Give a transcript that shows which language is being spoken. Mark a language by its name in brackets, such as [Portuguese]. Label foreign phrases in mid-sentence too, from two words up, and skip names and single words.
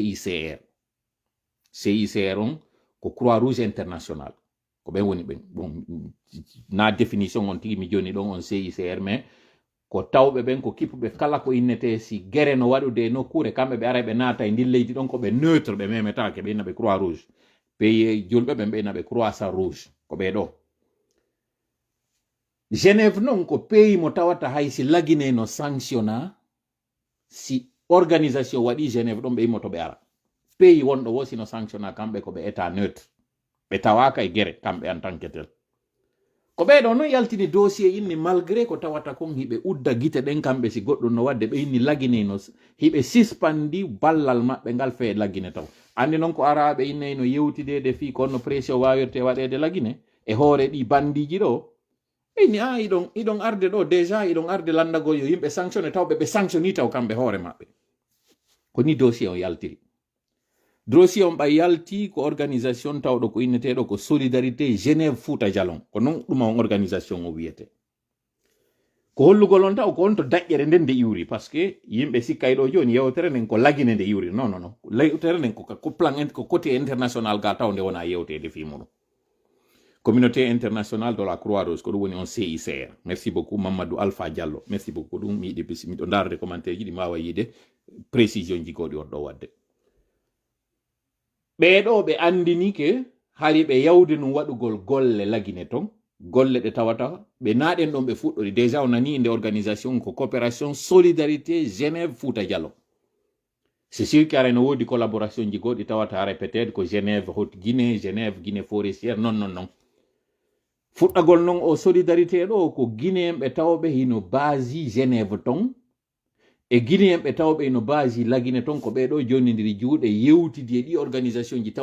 [Fula] CICR on ko [French] croix rouge international [Fula] ko ɓen woni ɓen bon na définition on tigi mi joni ɗon on CICR mais ko tawɓe ɓen ko kippuɓe kala ko innete si guerre no waɗude nokkure kamɓe ɓe ara ɓe naata e ndin leydi ɗon ko ɓe neutre ɓe memetake ɓe inna ɓe croix rouge pays julɓe ɓe mbiyna [French] croissant rouge [Fula] ko ɓe ɗo Genève non ko pays mo tawata hay si lagine no sanctionna si organisation waɗi Genève ɗon ɓe yimmoto ɓe ara pays wonɗo wo sino sanctionna kamɓe ko ɓe [French] état neutre [Fula] ɓe tawaka e guere kamɓe [French] en tant que tel [Fula] ko ɓeɗo noon yaltini dossier inni malgré ko tawata kon hiɓe udda guite ɗen kamɓe si goɗɗum no wadde ɓe inni lagineno hiɓe suspandi ballal maɓɓe ngal fe lagine taw andi noon ko araɓe innayno yewtidede fi konno pression wawirte waɗede lagine e hoore ɗi bandiji ɗo inni iɗon arde ɗo déjà iɗon arde landagol yo yimɓe sanctionné tawɓe ɓe sanctionni taw kamɓe hoore maɓɓe ko ni dossier o yaltiri dossier on ɓa yalti ko organisation tawɗo ko inneteɗo ko solidarité Genève Fouta Jalon ko non ɗum on organisation o wiyete ko hollugol on taw ko on to daƴƴere nden nde iwri [French] par ce que [Fula] yimɓe sikkay ɗo joni yewtere nden ko lagine nde iwri non non non yewtere nden ko plan ko côté international ga taw nde wona yewtede fi muɗum [French] communauté internationale de la Croix-Rouge [Fula] ko ɗum woni on CICR [French] merci beaucoup [Fula] Mamadou Alpha Diallo [French] merci beaucoup [Fula] ɗum mi yiɗi miɗo darde commentaire ji ɗi mawa yiide précision ji goɗi on ɗo wadde ɓeɗo ɓe andini ke hari ɓe yawde num waɗugol golle lagine ton golle ɗe tawata ɓe naɗen ɗon ɓe fuɗɗori déjà o nani inde organisation ko coopération solidarité Genève Fouta Diallo [French] c'est sûr que [Fula] arano wodi collaboration ji goɗi tawata ara peut-être ko Genève Haute Guinée Genève Guinée forestière non fuɗɗagol non o solidarité ɗo ko Guinéen ɓe tawɓe hino basi Genève ton e Guinéen ɓe tawɓe no basi lagine ton ko ɓeɗo jonnidiri juuɗe yewtidi e ɗi organisation ji